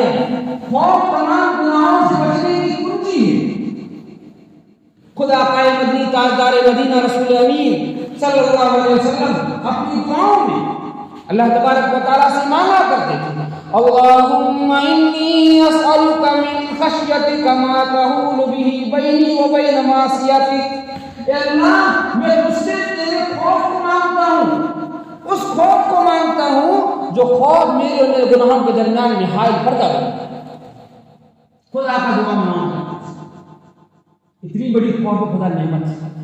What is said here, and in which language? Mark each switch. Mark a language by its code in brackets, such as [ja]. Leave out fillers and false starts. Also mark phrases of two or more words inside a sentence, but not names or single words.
[ur] خوف تمام گناہوں سے بچنے کی کنجی ہے. خدا آقائے مدنی تاجدار مدینہ رسول امین [ar] صلی اللہ علیہ وسلم [ur] اپنی دعاؤں میں اللہ تبارک و تعالیٰ سے مانگا کرتے تھے [ar] اللہم انی اسألک من خشیتک ما تحول به بینی و بین معصیتک. [ur] اے اللہ میں تجھ سے تیرے خوف کو مانگتا ہوں، اس خوف کو مانگتا ہوں جو خوف میرے اور میرے گناہوں کے درمیان میں حائل پردہ بنا. خدا کا دعا مانگتا. اتنی بڑی خوف خدا نعمت ہے.